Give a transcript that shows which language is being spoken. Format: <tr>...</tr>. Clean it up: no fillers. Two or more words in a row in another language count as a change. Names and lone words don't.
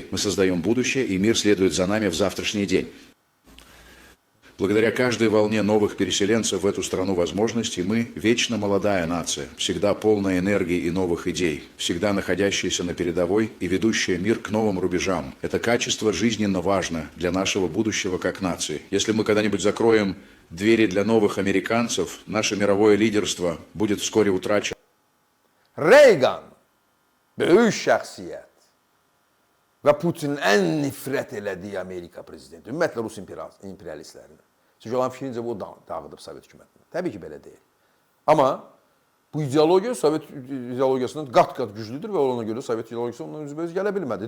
<ru>Мы создаем будущее, и мир следует за нами в завтрашний день. Благодаря каждой волне новых переселенцев в эту страну возможностей мы вечно молодая нация, всегда полная энергии и новых идей, всегда находящаяся на передовой и ведущая мир к новым рубежам. Это качество жизненно важно для нашего будущего как нации. Если мы когда-нибудь закроем двери для новых американцев, наше мировое лидерство будет вскоре утрачено.</ru> <az>Reagan, böyük şəxsiyyət və Putinin ən nifrət elədiyi Amerika prezidenti, ümumiyyətlə Rus imperialistlərinə. Çünki olan fikrincə bu dağıdıb Sovet hökumətini. Təbii ki, belə deyil. Amma bu ideologiya Sovet ideologiyasından qat-qat güclüdür və ona görə Sovet ideologiyası ondan üzbəüz gələ bilmədi.</az>